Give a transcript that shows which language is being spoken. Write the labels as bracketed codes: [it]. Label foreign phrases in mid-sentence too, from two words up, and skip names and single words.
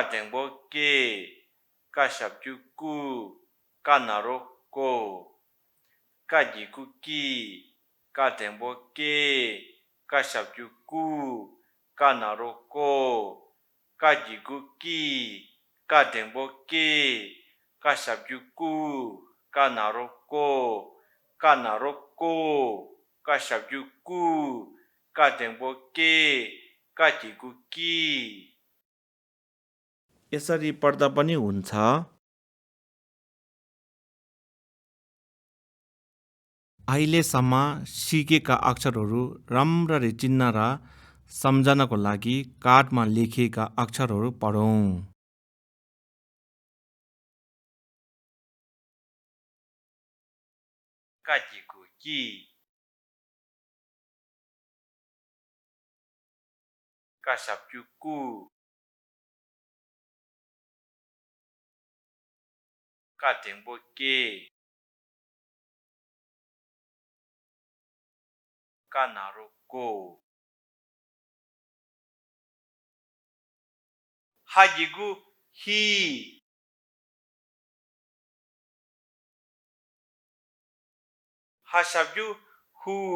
[bo] འགྲེང་བུ ཀེ ཀ ཞབས་ཀྱུ ཀུ ཀ ན་རོ ཀོ ཀ གི་གུ ཀི ཀ འགྲེང་བུ ཀེ ཀ ཞབས་ཀྱུ ཀུ ཀ ན་རོ ཀོ ཀ གི་གུ ཀི ཀ འགྲེང་བུ ཀེ ཀ ཞབས་ཀྱུ ཀུ ཀ ན་རོ ཀོ ཀ ན་རོ ཀོ ཀ ཞབས་ཀྱུ ཀུ ཀ འགྲེང་བུ ཀེ ཀ གི་གུ ཀི [ne] यसरी पढ्दा पनि हुन्छ अहिलेसम्म सिकेका अक्षरहरू राम्ररी चिन्न र सम्झनको लागि कार्डमा लेखिएका अक्षरहरू पढौं [bo] ཀ གི་གུ ཀི ཀ ཞབས་ཀྱུ ཀུ ཀ འགྲེང་བུ ཀེ ཀ ན་རོ ཀོ ཧ་གི་གུ ཧི ཧ ཞབས་ཀྱུ ཧུ